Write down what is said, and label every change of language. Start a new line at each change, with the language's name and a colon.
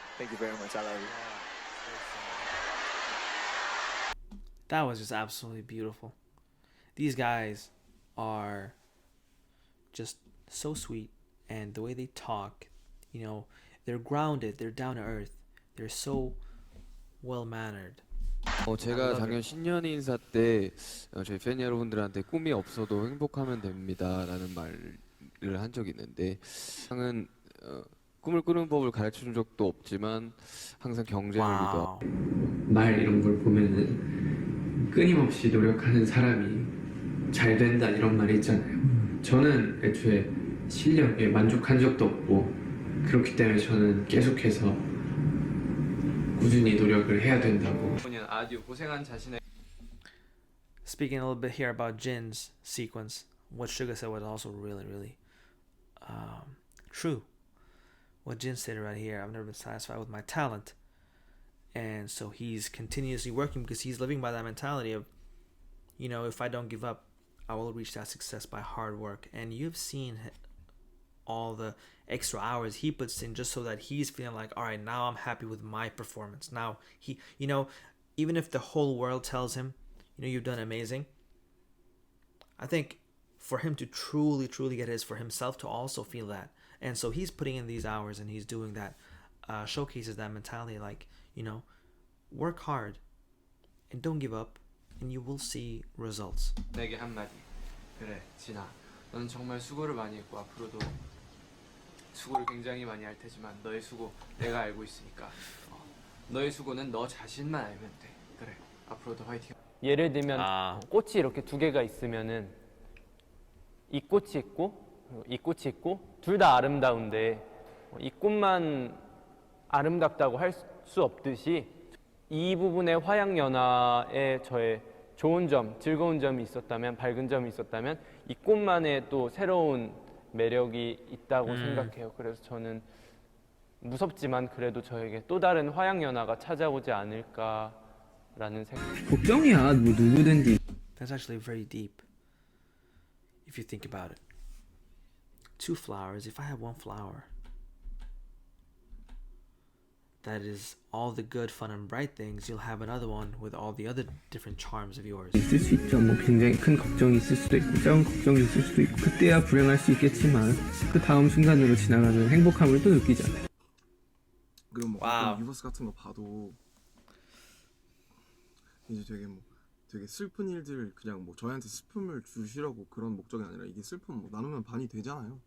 English: Thank you very much. I love you. That was just absolutely beautiful. These guys are just so sweet, and the way they talk, you know, they're grounded, they're down to earth, they're so well mannered.
Korean: 제가 작년 신년 인사 때 저희 팬 여러분들한테 꿈이 없어도 행복하면 됩니다라는 말을 한 적이 있는데 항은 꿈을 꾸는 법을 가르쳐 준 적도 없지만 항상 경쟁을 위도 말 이런 걸 보면은 끊임없이 노력하는 사람이 잘 된다 이런 말이 있잖아요. 저는 애초에 실력에 만족한 적도 없고 그렇기 때문에 저는 계속해서 꾸준히 노력을 해야 된다고. 아주 고생한 자신의
English: Speaking a little bit here about Jin's sequence, what Suga said was also really, really true. What Jin said right here, I've never been satisfied with my talent. And so he's continuously working because he's living by that mentality of, you know, if I don't give up, I will reach that success by hard work. And you've seen all the extra hours he puts in just so that he's feeling like, all right, now I'm happy with my performance. Now he, you know, even if the whole world tells him, you know, you've done amazing, I think for him to truly, truly get it is for himself to also feel that. And so he's putting in these hours and he's doing that, showcases that mentality, like, work hard and don't give up and you will see results.
Korean: 내게 한마디. 그래, 진아. 너는 정말 수고를 많이 했고 앞으로도 수고를 굉장히 많이 할 테지만 너의 수고 내가 알고 있으니까 너의 수고는 너 자신만 알면 돼. 그래, 앞으로도 화이팅. 예를 들면 꽃이 이렇게 두 개가 있으면은 이 꽃이 있고 이 꽃이 있고 둘 다 아름다운데 이 꽃만 아름답다고 할 수 없듯이 이 부분의 화양연화에 저의 좋은 점, 즐거운 점이 있었다면, 밝은 점이 있었다면 이 꽃만의 또 새로운 매력이 있다고 생각해요. 그래서 저는 무섭지만 그래도 저에게 또 다른 화양연화가 찾아오지 않을까라는 생각. 걱정이야, 뭐 누구든지.
English: That's actually very deep if you think about it. Two flowers, if I have one flower that is all the good, fun, and bright things, you'll have another one with all the other different charms of yours.
Korean: 있을 수 있죠. 뭐 굉장히 큰 걱정이 있을 수도 있고 작은 걱정이 있을 수도 있고 그때야 불행할 수 있겠지만 그 다음 순간으로 지나가는 행복함을 또 느끼잖아요. 그리고 뭐 와우. 유버스 같은 거 봐도 이제 되게 슬픈 일들 그냥 뭐 저희한테 슬픔을 주시려고 그런 목적이 아니라 이게 슬픔 뭐 나누면 반이 되잖아요.